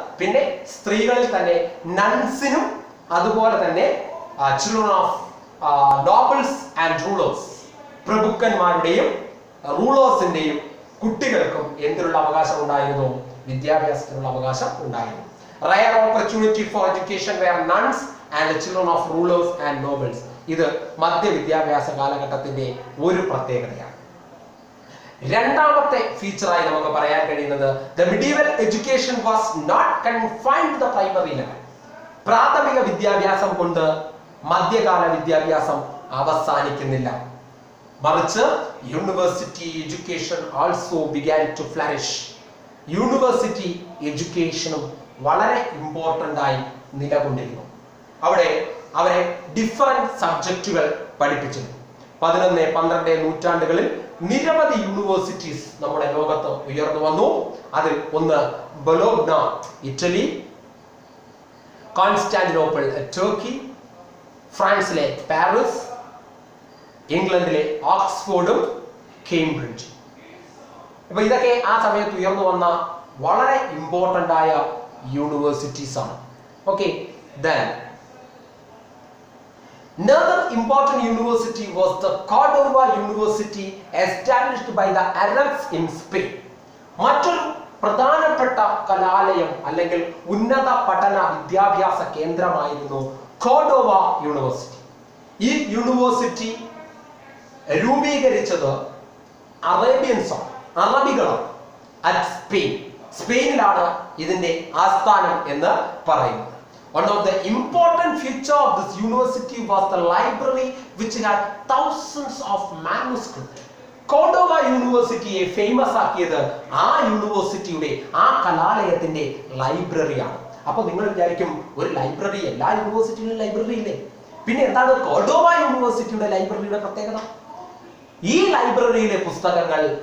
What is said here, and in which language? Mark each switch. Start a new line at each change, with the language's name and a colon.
Malayalam: പിന്നെ സ്ത്രീകളിൽ തന്നെ നൺസിനും അതുപോലെ തന്നെ children of nobles and rulers, പ്രഭുക്കന്മാരുടെയും റൂളേഴ്സിന്റെയും കുട്ടികൾക്കും എന്തിനുള്ള അവകാശം ഉണ്ടായിരുന്നു? വിദ്യാഭ്യാസത്തിനുള്ള അവകാശം ഉണ്ടായിരുന്നു.
English: Rare opportunity for education where nuns and children of rulers and nobles.
Malayalam: ഇത് മധ്യ വിദ്യാഭ്യാസ കാലഘട്ടത്തിന്റെ ഒരു പ്രത്യേകതയാണ്. രണ്ടാമത്തെ ഫീച്ചറായി നമുക്ക് പറയാൻ കഴിയുന്നത്
English: the medieval education was not confined to the primary level.
Malayalam: പ്രാഥമിക വിദ്യാഭ്യാസം കൊണ്ട് മധ്യകാല വിദ്യാഭ്യാസം അവസാനിക്കുന്നില്ല, മറിച്ച്
English: University education also began to flourish.
Malayalam: University എഡ്യൂക്കേഷനും വളരെ ഇമ്പോർട്ടന്റ് ആയി നിലകൊണ്ടിരുന്നു. അവിടെ അവരെ ഡിഫറെന്റ് സബ്ജക്റ്റുകൾ പഠിപ്പിച്ചിരുന്നു. 11-12 നൂറ്റാണ്ടുകളിൽ നിരവധി യൂണിവേഴ്സിറ്റീസ് നമ്മുടെ ലോകത്ത് ഉയർന്നു വന്നു. അതിൽ ഒന്ന് ബൊലോഗ്ന ഇറ്റലി, കോൺസ്റ്റാന്റിനോപ്പിൾ ടർക്കി, ഫ്രാൻസിലെ പാരീസ്, ഇംഗ്ലണ്ടിലെ ഓക്സ്ഫോർഡും കേംബ്രിഡ്ജും. അപ്പൊ ഇതൊക്കെ ആ സമയത്ത് ഉയർന്നു വന്ന വളരെ ഇമ്പോർട്ടന്റ് ആയ യൂണിവേഴ്സിറ്റീസ് ആണ്.
English: Okay, then another important university was the Cordova University established by the Arabs in Spain.
Malayalam: മറ്റൊരു പ്രധാനപ്പെട്ട കലാലയം അല്ലെങ്കിൽ ഉന്നത പഠന വിദ്യാഭ്യാസ കേന്ദ്രമായിരുന്നു കോർഡോവ യൂണിവേഴ്സിറ്റി. ഈ യൂണിവേഴ്സിറ്റി രൂപീകരിച്ചത് അറേബ്യൻസാണ്, അറബികളാണ്.
English: at Spain,
Malayalam: സ്പെയിനിലാണ് ഇതിന്റെ ആസ്ഥാനം എന്ന് പറയുന്നത്.
English: One of the important features of this university was the library which had thousands of manuscripts.
Malayalam: Cordova യൂണിവേഴ്സിറ്റിയെ famous ആക്കിയത് ആ യൂണിവേഴ്സിറ്റിയുടെ ആ കലാലയത്തിന്റെ ലൈബ്രറിയാണ്. അപ്പൊ നിങ്ങൾ വിചാരിക്കും ഒരു ലൈബ്രറി, എല്ലാ യൂണിവേഴ്സിറ്റിയിലും ലൈബ്രറി ഇല്ലേ? പിന്നെ എന്താണ് കോർഡോവ യൂണിവേഴ്സിറ്റിയുടെ ലൈബ്രറിയുടെ പ്രത്യേകത? ഈ ലൈബ്രറിയിലെ പുസ്തകങ്ങൾ